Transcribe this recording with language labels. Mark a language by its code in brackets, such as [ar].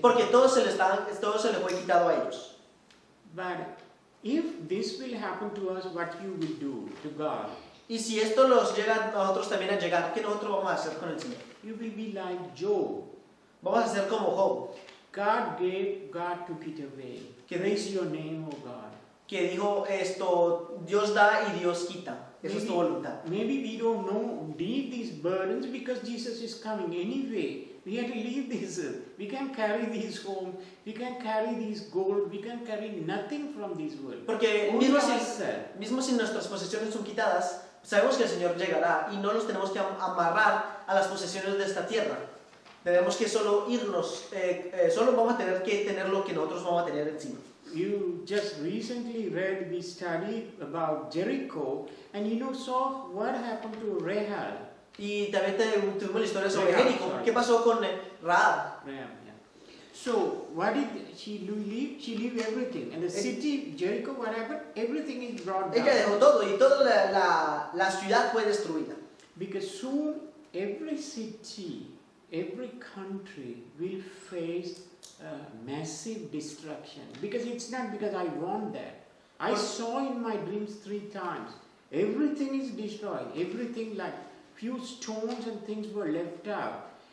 [es] porque todo se les fue quitado a ellos. [en] But if this will happen to us, what you will do to God? [es] Y si esto nos llega a nosotros también a llegar, ¿qué nosotros vamos a hacer con el Señor? [en] You will be like Job. [es] Vamos a ser como Job, [en] God gave, God took it away. [es] Que [en] Praise your name, O God. [es] que dijo Dios da y Dios quita. Eso es tu voluntad. [en] Maybe we don't need these burdens because Jesus is coming anyway. We have to leave this earth. We can carry these home. We can carry these gold. We can carry nothing from this world. [es] Porque [en] Only [es] mismo [en] ourselves. [es] si nuestras posesiones son quitadas, sabemos que el Señor llegará y no nos tenemos que amarrar a las posesiones de esta tierra. Tenemos que solo irnos, solo vamos a tener que tener lo que nosotros vamos a tener encima. [en] You just recently read, we studied about Jericho, and saw what happened to Rahab. [es] Y también tuvimos la historia sobre Rahab, Jericó. [en] sorry. [es] ¿Qué pasó con Rahab? [en] Rahab, yeah. So, what did she leave? She leave everything. And the city, Jericho, what happened? Everything is brought down. [es] Ella dejó todo y toda la ciudad fue destruida. [en] Because soon every city, every country will face massive destruction. Because it's not because I want that. I saw in my dreams 3 times. Everything is destroyed. Everything, like few stones and things were left out.